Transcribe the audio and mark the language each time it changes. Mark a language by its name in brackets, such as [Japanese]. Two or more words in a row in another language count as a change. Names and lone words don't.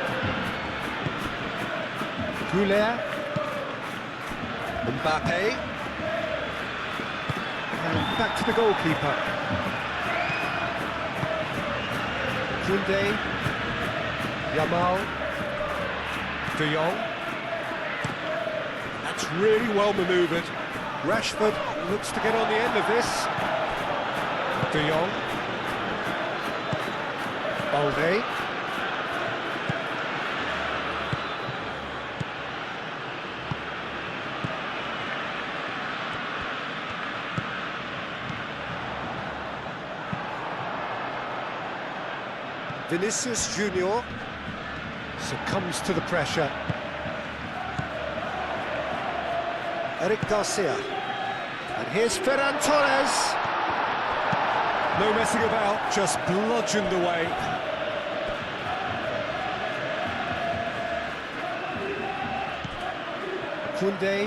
[English] Goulet. Mbappe. And back to the goalkeeper. Koundé. Yamal. De Jong. That's really well manoeuvred. Rashford looks to get on the end of this. De Jong. Balde. Vinicius Junior succumbs to the pressure. Eric Garcia. And here's Ferran Torres. No messing about, just bludgeoned away. Koundé.